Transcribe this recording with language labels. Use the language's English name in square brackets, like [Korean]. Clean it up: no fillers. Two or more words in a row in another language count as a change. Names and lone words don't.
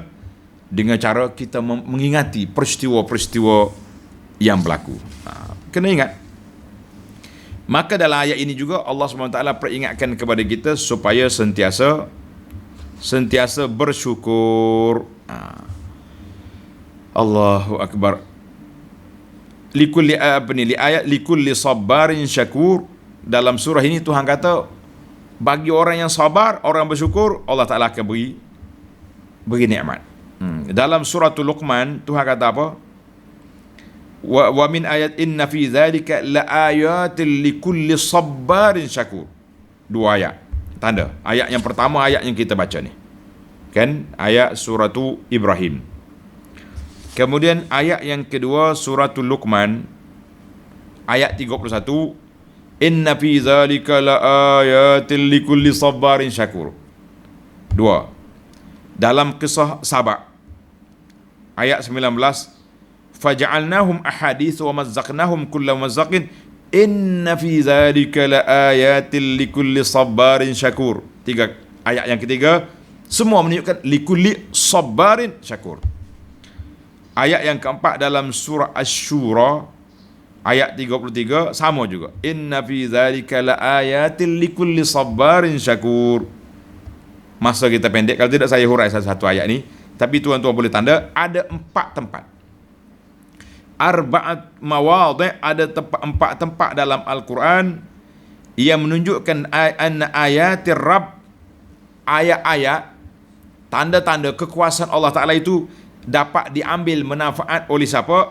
[Malay] Dengan cara kita mengingati peristiwa-peristiwa yang berlaku. Kena ingat. Maka dalam ayat ini juga Allah SWT peringatkan kepada kita supaya sentiasa bersyukur. [Arabic] الله أكبر. لكل صبار شكور. [Malay] Dalam surah ini Tuhan kata, bagi orang yang sabar, orang bersyukur, Allah Ta'ala akan beri nikmat. Dalam suratul Luqman Tuhan kata apa? [Arabic] ومن آيات إن في ذلك لآيات لكل صبار شكور. [Malay] Dua ayat. Tanda. Ayat yang pertama ayat yang kita baca ni. Kan? Ayat suratul Ibrahim. Kemudian ayat yang kedua suratul Luqman ayat 31. [Arabic] إن في ذلك لآيات لكل صبار شكور. [Malay] Dua. Dalam kisah Sabak ayat 19, [Arabic] فجعلناهم أحاديث ومزقناهم كل ممزق إن في ذلك لآيات لكل صبار شكور. [Malay] Tiga ayat yang ketiga semua menunjukkan [Arabic] لكل صبار شكور. [Malay] Ayat yang keempat dalam surah Asy-Syura ayat 33 sama juga, [Arabic] إن في ذلك لآيات لكل صبار شكور. [Malay] Masa kita pendek, kalau tidak saya hurai satu ayat ni, tapi tuan-tuan boleh tanda ada 4 tempat. [Arabic] أربع مواضع', [Malay] ada empat tempat dalam Al-Quran yang menunjukkan [Arabic] أن آيات الرب, [Malay] ayat-ayat tanda-tanda kekuasaan Allah Ta'ala itu dapat diambil manfaat oleh siapa?